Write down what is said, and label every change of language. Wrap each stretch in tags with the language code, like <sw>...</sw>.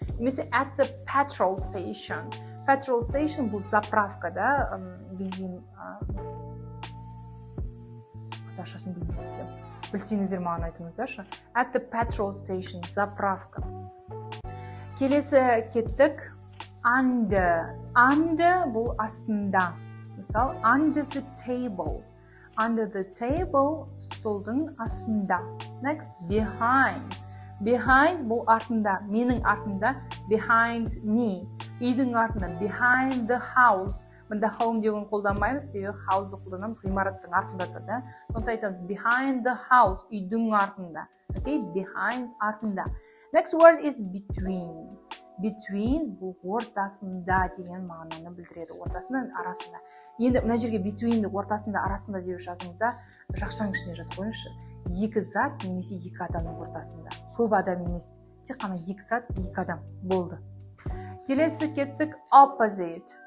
<kk>Немесе</kk> <en>at the petrol station.</en> <ru>Petrol station бұл заправка, да? Бензин.</ru> <kk>Қазақшасын білмейді. Білсеңіздер маған айтыңыздаршы.</kk> <en>At the petrol station.</en> <ru>Заправка.</ru> <kk>Келесі кеттік.</kk> <en>Under.</en> <kk>Under бұл астында. Мысал,</kk> <en>under the table. Under the table,</en> <kk>столдың астында.</kk> <en>Next, behind.</en> <kk>Behind бұл артында, менің артында,</kk> <en>behind me.</en> <kk>Үйдің артында,</kk> <en>behind the house.</en> <kk>Мұнда home деген қолданбаймыз, себебі house қолданамыз, ғимараттың артында тұр, да? Сондықтан айтамыз,</kk> <en>behind the house,</en> <kk>үйдің артында.</kk> <en>Okay, behind артында. Next word is between.</en> <kk>between бұл ортасында деген мағынаны білдіреді. Ортасында, арасында. Енді мына жерге between ортасында, арасында деп жазыңызда, жақшаның ішіне жазып қойыңызшы. Екі зат немесе екі адамның ортасында. Көп адам емес. Тек қана екі зат, екі адам болды. Келесі кеттік opposite.</kk>